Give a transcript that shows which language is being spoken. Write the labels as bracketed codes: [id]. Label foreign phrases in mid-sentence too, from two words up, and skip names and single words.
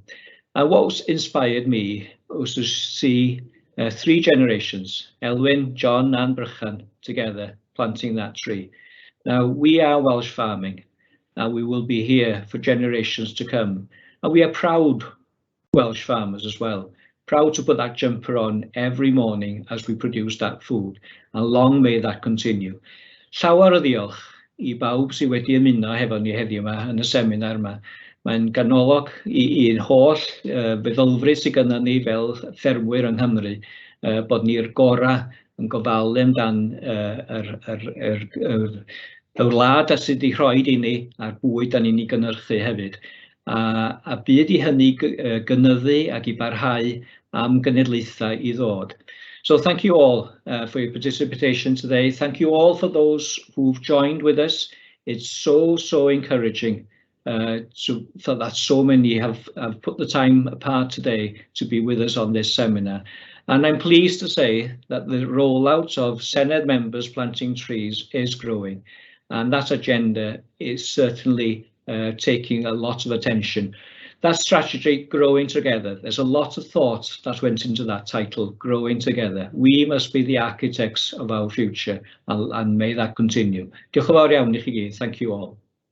[en] And what inspired me was to see 3 generations, Llewellin, John and Brychan, together planting that tree. Now, we are Welsh farming, and we will be here for generations to come. And we are proud Welsh farmers as well, proud to put that jumper on every morning as we produce that food, and long may that continue. [cy] Llawer o ddiolch I bawb sydd wedi ymuno hefo ni heddiw yma yn y seminar yma. Mae'n ganolog i'n holl feddylfryd sydd gyda ni fel ffermwyr yng Nghymru, bod ni'r gorau yn gofalu amdan y wlad sydd wedi rhoi i ni a'r bwyd da ni'n ei gynhyrchu hefyd. A byd i hynny gynyddu ac I barhau am genedlaethau I ddod. [en] So thank you all for your participation today. Thank you all for those who've joined with us. It's so encouraging that so many have put the time apart today to be with us on this seminar. And I'm pleased to say that the rollout of Senedd members planting trees is growing, and that agenda is certainly taking a lot of attention. That strategy, Growing Together, there's a lot of thought that went into that title, Growing Together. We must be the architects of our future, and may that continue. [cy] Diolch yn fawr iawn I chi gyd. [en] Thank you all.